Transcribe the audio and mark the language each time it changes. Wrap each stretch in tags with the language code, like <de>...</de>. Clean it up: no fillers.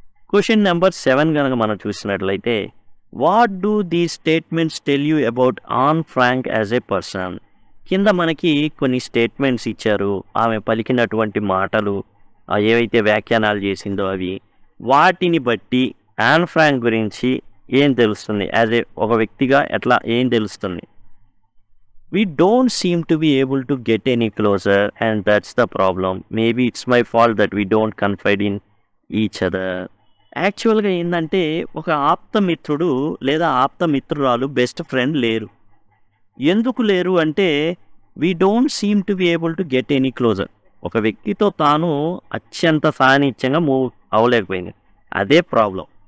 <te>Question number 7 కనుక మనం చూసినట్లయితే,</te> <en>What do these statements tell you about Anne Frank as a person?</en> <te>కింద మనకి కొన్ని స్టేట్మెంట్స్ ఇచ్చారు, ఆమె పలికినటువంటి మాటలు, ఏవైతే వ్యాఖ్యానాలు చేసిందో అవి, వాటిని బట్టి యాన్ ఫ్రాంక్ గురించి ఏం తెలుస్తుంది, యాజ్ ఏ ఒక వ్యక్తిగా ఏం తెలుస్తుంది?</te> <en>We don't seem to be able to get any closer, and that's the problem. Maybe it's my fault that we don't confide in each other.</en> <te>యాక్చువల్గా ఏంటంటే, ఒక ఆప్తమిత్రుడు లేదా ఆప్తమిత్రురాలు బెస్ట్ ఫ్రెండ్ లేరు. ఎందుకు లేరు అంటే,</te> <en>We don't seem to be able to get any closer.</en> <te>ఒక వ్యక్తితో తాను అత్యంత సాన్నిధ్యంగా మూవ్ అవ్వలేకపోయింది, అదే ప్రాబ్లం.</te>